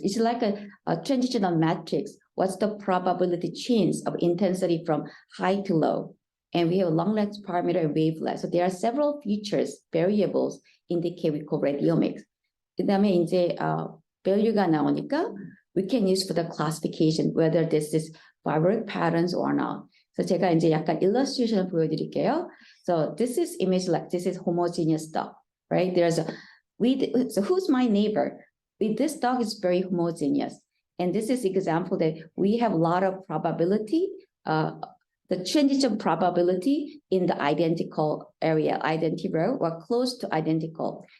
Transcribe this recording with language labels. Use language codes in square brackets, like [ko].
[en] It's like a transitional matrix. What's the probability change of intensity from high to low? And we have a long length parameter and wavelength. So there are several features, variables indicate we call radiomics. [ko] 그다음에 이제 value가 나오니까 [en] we can use for the classification whether this is fibrotic patterns or not. [ko] So 제가 이제 약간 illustration 보여드릴게요. [en] So this is image like this is homogeneous dog, right? So who's my neighbor? With this dog is very homogeneous. And this is example that we have a lot of probability, the transition probability in the identical area, identity row or close to identical.